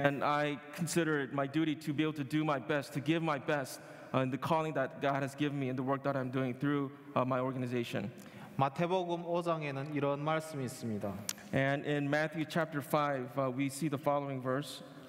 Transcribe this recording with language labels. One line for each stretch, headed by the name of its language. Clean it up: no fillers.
English: And I consider it my duty to be able to do my best, to give my best in the calling that God has given me and the work that I'm doing through my organization.
Korean: 마태복음 5장에는 이런 말씀이 있습니다.
English: And in Matthew chapter 5, we see the following verse.